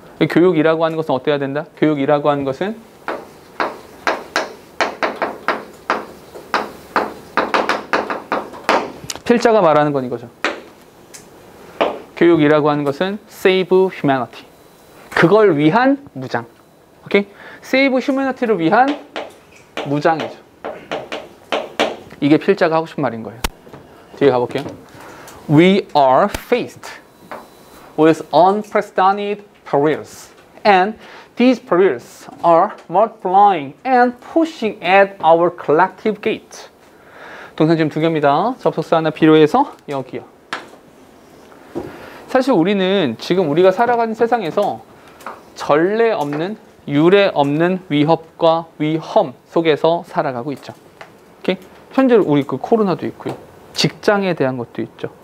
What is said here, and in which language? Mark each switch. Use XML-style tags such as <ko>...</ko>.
<ko>교육이라고 하는 것은 어때야 된다? 교육이라고 하는 것은 필자가 말하는 건 이거죠. 교육이라고 하는 것은</ko> <en>save humanity.</en> <ko>그걸 위한 무장. 오케이?</ko> <en>save humanity를</en> <ko>위한 무장이죠. 이게 필자가 하고 싶은 말인 거예요. 뒤에 가볼게요.</ko> <en>We are faced with unprecedented perils, and these perils are multiplying and pushing at our collective gate.</en> <ko>동사 지금 2개입니다. 접속사 하나 필요해서 여기요. 사실 우리는 지금 우리가 살아가는 세상에서 전례 없는 유례 없는 위협과 위험 속에서 살아가고 있죠. 오케이? 현재 우리 그 코로나도 있고요. 직장에 대한 것도 있죠.</ko>